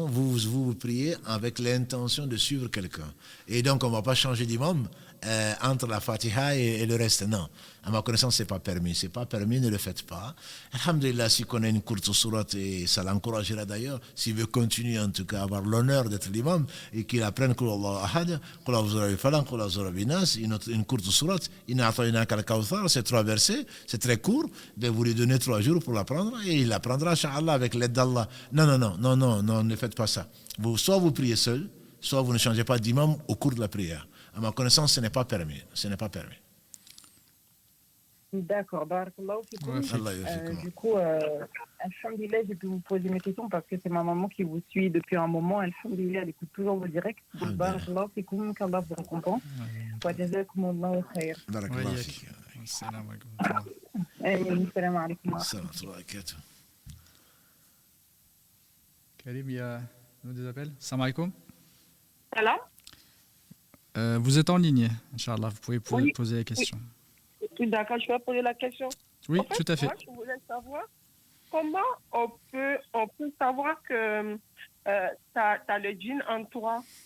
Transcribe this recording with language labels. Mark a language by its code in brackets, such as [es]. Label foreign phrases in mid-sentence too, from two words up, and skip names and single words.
[fr] Vous priez avec l'intention de suivre quelqu'un. Et donc, on ne va pas changer d'imam entre la Fatiha et le reste. Non. À ma connaissance, ce n'est pas permis. Ce n'est pas permis, ne le faites pas. Alhamdulillah, s'il connaît une courte sourate, et ça l'encouragera d'ailleurs, s'il veut continuer en tout cas à avoir l'honneur d'être l'imam et qu'il apprenne [ar] قل الله أحد، قل أعوذ برب الفلق، قل أعوذ برب الناس, [fr] une courte sourate, [ar] إنا أعطيناك الكوثر, [fr] c'est 3 versets, c'est très court, mais vous lui donnez 3 jours pour l'apprendre et il l'apprendra, Inch'Allah, avec l'aide d'Allah. Non, ne faites pas ça. Soit vous priez seul, soit vous ne changez pas d'imam au cours de la prière. À ma connaissance, ce n'est pas permis. D'accord, [ar] بارك الله فيكم. [fr] Du coup, alhamdulillah, j'ai pu vous poser mes questions parce que c'est ma maman qui vous suit depuis un moment. Alhamdulillah, elle écoute toujours vos directs. [ar] بارك الله فيكم, [fr] qu'Allah vous récompense. [ar] وجزاكم الله خير. بارك الله فيك. سلام عليكم. سلام عليكم. سلام عليكم. [fr] Karim, il y a des appels. [ar] سلام عليكم. [fr] Salam. Vous êtes en ligne, Inch'Allah, vous pouvez poser la question. Oui, d'accord, je vais poser la question. Oui, en fait, tout à fait. Moi, je voulais savoir comment on peut savoir que tu as le djinn en toi.